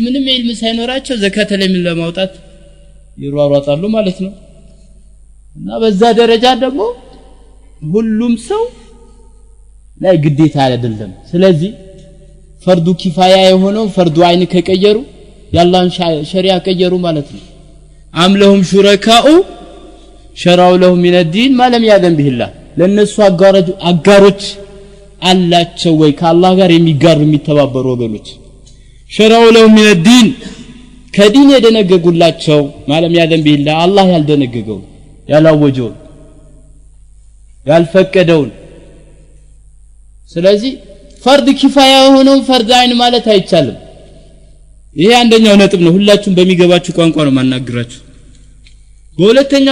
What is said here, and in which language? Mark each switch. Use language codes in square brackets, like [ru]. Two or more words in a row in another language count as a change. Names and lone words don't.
[am] ምንም ዒልም ሳይኖራቸው ዘካተ ላይ ምን ለማውጣት ይሯሯጣሉ ማለት ነው እና በዛ ደረጃ ደግሞ ሁሉም ሰው ላይ ግዴታ አይደለም ስለዚህ [ar] فرض كفاية [am] የሆነው [ar] فرض عين [am] ከቀየሩ ያላህን ሸሪዓ ቀየሩ ማለት ነው [ar] أم لهم شركاء شرعوا لهم من الدين ما لم يأذن به الله [am] ለነሱ አጋሮች አላቸው ወይ ከአላህ ጋር የሚጋሩ የሚተባበሩ ወገኖች [ar] شرعوا لهم من الدين [am] ከዲን የደነገጉላቸው [ar] ما لم يأذن به الله [am] አላህ ያልደነገገው ያላወጀው ያልፈቀደውን ስለዚህ [ar] فرض كفاية [am] ሆኖ [ar] فرض عين [am] ማለት አይቻልም ይሄ አንደኛው ነጥብ ነው ሁላችሁም በሚገባችሁ ቋንቋ ነው ማናገራችሁ በሁለተኛው